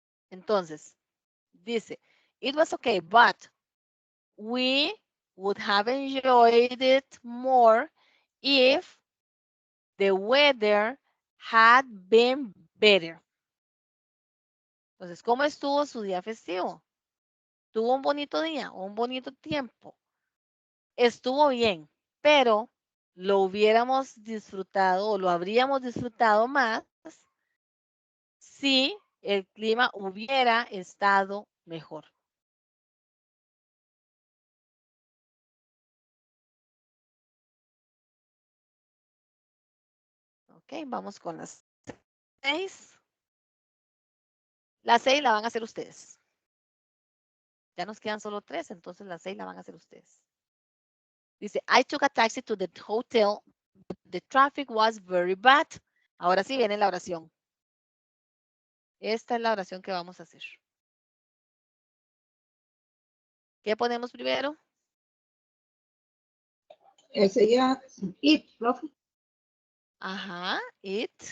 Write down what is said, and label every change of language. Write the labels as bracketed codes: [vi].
[es] Entonces, dice, [en] it was okay, but we would have enjoyed it more if the weather had been better. [es] Entonces, ¿cómo estuvo su día festivo? ¿Tuvo un bonito día o un bonito tiempo? Estuvo bien, pero lo hubiéramos disfrutado o lo habríamos disfrutado más si el clima hubiera estado mejor. Ok, vamos con las 6. La 6 la van a hacer ustedes. Ya nos quedan solo 3, entonces la 6 la van a hacer ustedes. Dice, [en] I took a taxi to the hotel. The traffic was very bad. [es] Ahora sí viene la oración. Esta es la oración que vamos a hacer. ¿Qué ponemos primero? Ese ya, it, profe. Ajá, it.